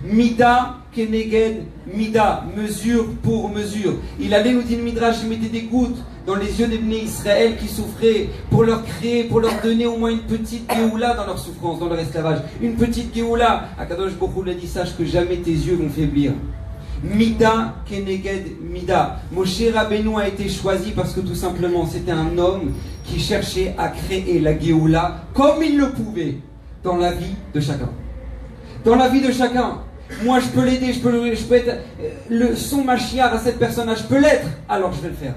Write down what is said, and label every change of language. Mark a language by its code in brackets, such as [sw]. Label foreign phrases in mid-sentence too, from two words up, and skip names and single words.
[he] מידה כנגד מידה, [fr] mesure pour mesure. Il allait, nous dit le Midrash, il mettait des gouttes dans les yeux des Bnei Israël qui souffraient pour leur créer, pour leur donner au moins une petite Géoula dans leur souffrance, dans leur esclavage. Une petite Géoula. [he] הקדוש ברוך הוא [fr] l'a dit, sache que jamais tes yeux vont faiblir. [he] מידה כנגד מידה. [fr] Moshe Rabbeinu a été choisi parce que tout simplement c'était un homme qui cherchait à créer la Géoula comme il le pouvait dans la vie de chacun. Dans la vie de chacun. Moi je peux l'aider, je peux être son Mashiach à cette personne-là, je peux l'être, alors je vais le faire.